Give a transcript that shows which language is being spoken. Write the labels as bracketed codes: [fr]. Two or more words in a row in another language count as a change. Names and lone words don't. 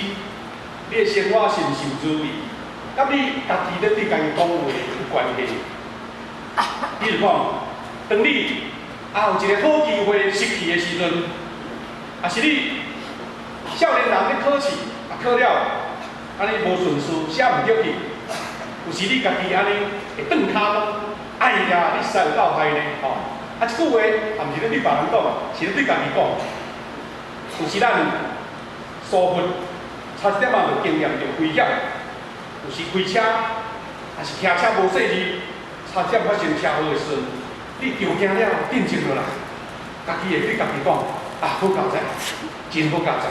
[nan] 你的生活是毋是有滋味？甲你家己咧对家己讲话有关系？你就你看，当你有一个好机会失去的时阵，也是你少年人咧考试，考了，安尼无顺序，写唔入去，有时你家己安尼会转骹讲，哎呀，你实在有够害呢，吼！啊，即句话也毋是咧对别人讲，是咧对家己讲。有时咱疏忽，差一点仔就经验就危险。有时开车，也是骑车无细致，差点发生车祸的时阵，你着惊了，定静落来，家己会对家己讲，好佳哉，真好佳哉。